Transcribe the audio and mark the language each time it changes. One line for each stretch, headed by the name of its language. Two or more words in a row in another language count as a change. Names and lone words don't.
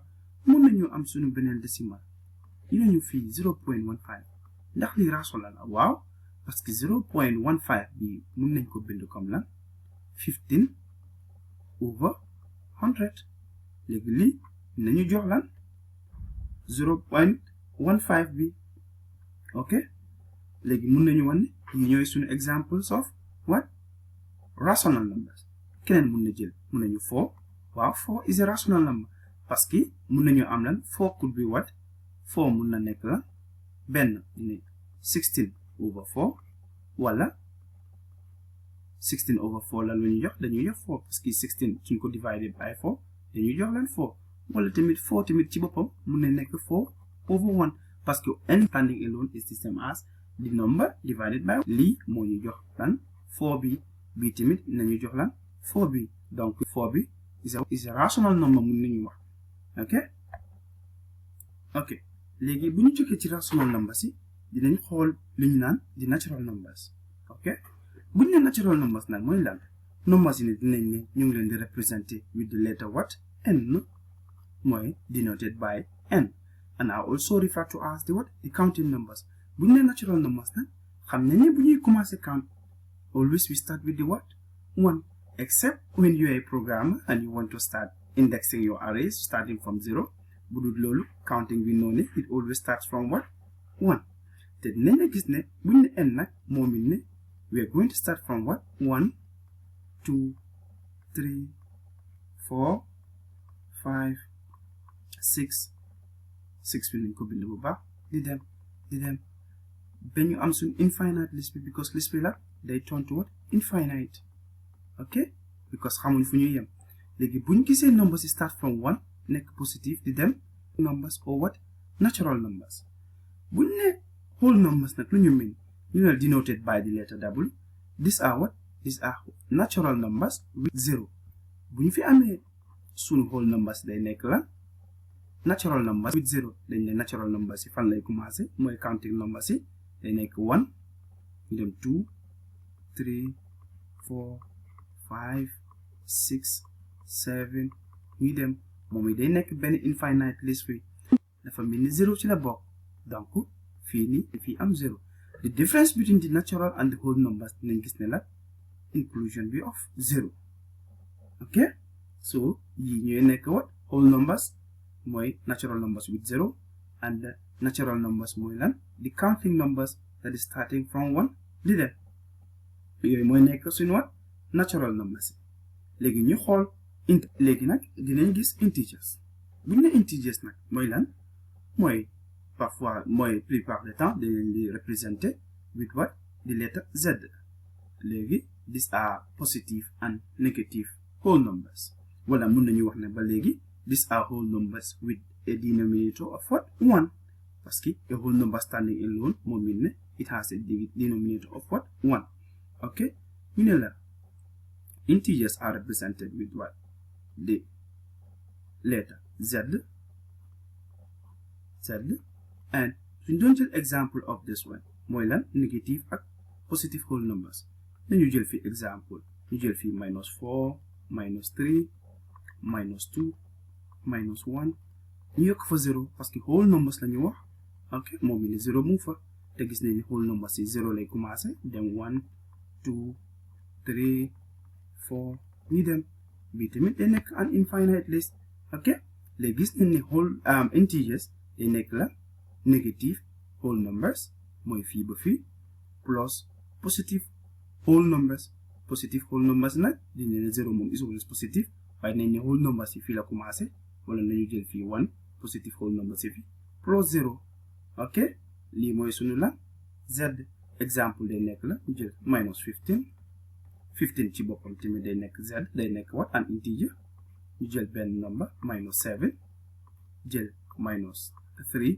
Wolof: mun nañu am suñu beneen decimal ñu nañu fii 0.15 ndax li
English: rational la
Wolof: waaw
French: parce que
Wolof: 0.15 bi mun nañ ko bind comme lan 15/100. léegi lii nañu jox lan 0.15 bi. ok, léegi mun nañu wan ne ñu ñooy suñu
English: examples of what rational numbers.
Wolof: keneen mun na jël mun nañu 4. waaw
English: 4 is a rational number
French: parce que
Wolof: mun nañu am lan
English: 4 could be what 4
Wolof: mun na nekk lan benn dina 16/4 wala 16/4 la ñu jox dañuy jox 4
French: parce que
Wolof: 16 suñ ko
English: divided by 4
Wolof: dañuy jox lan 4 wala tamit 4 tamit ci boppam mun na nekk 4/1 parce que
English: n standing alone is the same as the number divided by
Wolof: lii moo ñu jox lan 4 bi bii tamit nañu jox lan 4 bi donc 4 bi
English: is a rational number
Wolof: mun nañu wax. ok léegi bu ñu jógee ci
English: rational number
Wolof: si dinañ xool li ñu naan di
English: natural numbers. ok
Wolof: buñ ne natural numbers nag mooy lan
English: numbers yi
Wolof: ne dinañ ne ñu ngi leen di
English: representer with the letter what n mooy denoted by n, and I also refer to as the what the counting numbers. buñ ne natural numbers nag xam nañ ne bu ñuy commencer count always we start with the what 1, except when you are a programmer and you want to start indexing your arrays starting from 0.
Wolof: bu dul loolu counting bi noonu
English: it always starts from what 1.
Wolof: te dinañ la gis ne buñ ne n nag moom
English: it ne we are going to start from what 1
Wolof: 2 3 4 5 6 bi nañ ko bind bu baax di dem ba ñu am suñ
English: infinite list
Wolof: bi because list bi la day
English: turn to what infinite.
Wolof: ok because xamuñ fu ñuy yem. léegi buñ gisee numbers yi
English: start from 1
Wolof: nekk
English: positive di dem numbers or what natural numbers.
Wolof: buñ ne
English: whole numbers
Wolof: nag lu ñu mean ñu ne
English: denoted by the letter W. these are what these are natural numbers with 0.
Wolof: buñ fi amee suñu
English: whole numbers
Wolof: day nekk la
English: natural numbers with 0.
Wolof: dañ ne
English: natural numbers
Wolof: yi fan lay commencé mooy
English: counting numbers
Wolof: yi day nekk 1 dem 2 3 4 5 6 7 ñu dem moom it day nekk benn
English: infinite list
Wolof: bi dafa mel ni 0 ci la bokk donc fii nii fii am 0.
English: the difference between the natural and the whole numbers
Wolof: dinañ gis ne la
English: inclusion bi of 0.
Wolof: ok so yii ñooy nekk
English: what whole numbers mooy natural numbers with 0 and the natural numbers mooy lan the counting numbers that is starting from 1 di dem yooyu mooy nekk suñu what natural numbers.
Wolof: léegi ñu xool léegi nag dinañ gis integers. buñ ne integers nag mooy lan mooy parfois mooy plupart du temps dinañ di representer
English: with what the letter Z. léegi these are positive and negative whole numbers.
Wolof: wala mun nañu wax ne ba léegi
English: these are whole numbers with a denominator of what 1, parce que a whole number standing alone moom mean ne it has a denominator of what 1.
Wolof: ok ñu ne la
English: integers are represented with what the letter Z and suñ doon jël example of this one mooy lan negative ak positive whole numbers.
Wolof: nañu jël fi example ñu jël fi -4 -3 -2 -1 ñu yokk fa 0 parce que
English: whole numbers
Wolof: la ñu wax. ok moom mi ne 0 mu fa te gis nañ ne
English: whole numbers
Wolof: yi 0 lay commencé dem 1 2 3 4 ñu dem bi tamit day nekk
English: an infinite list.
Wolof: ok léegi gis nañ ne
English: whole integers
Wolof: day nekk la
English: negative whole numbers
Wolof: mooy fii ba fii plus
English: positive whole numbers. positive whole numbers
Wolof: nag dinañ ne 0 moom
English: is always positive
Wolof: waaye nañ ne
English: whole numbers
Wolof: yi fii la commencé wala nañu jël fii 1
English: positive whole numbers
Wolof: yi fii plus 0. ok lii mooy sunu la Z. exemple day nekk la ñu jël -15 ci boppam tamit day nekk Z day nekk what an integer. ñu jël benn number -7 jël -3.